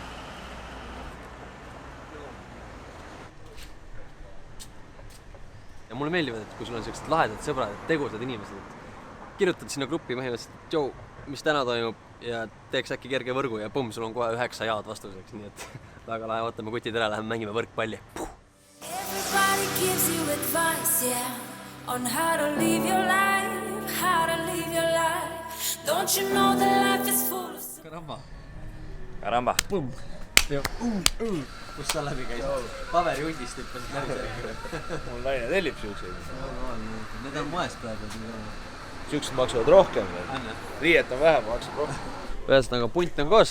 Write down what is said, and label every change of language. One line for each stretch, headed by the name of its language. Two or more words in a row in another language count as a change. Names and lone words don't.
Estonian: Ja mulle meeldivad, et kui sul on sellised lahedad sõbrad, tegusad inimesed, kirjutad sinna gruppi põhimõtteliselt, et joo, mis täna toimub ja teeks äkki kerge võrgu ja pumm, sul on kohe 9 jaad vastuseks, nii et väga lahe, ootame kutid ära, läheme mängime võrkpalli.
English: Everybody gives you advice, yeah, on how to live your life, how to live your life. Don't you know that life is full of...
Estonian: Karamba. Pumm. Kus sa läbi käis? Paberi hundist hüppasid läbi selle. Mul naine tellib siukseid. Need on moest praegu. Siuksed maksavad rohkem. Riiet on vähem, maksab rohkem. Ühesõnaga punt on koos.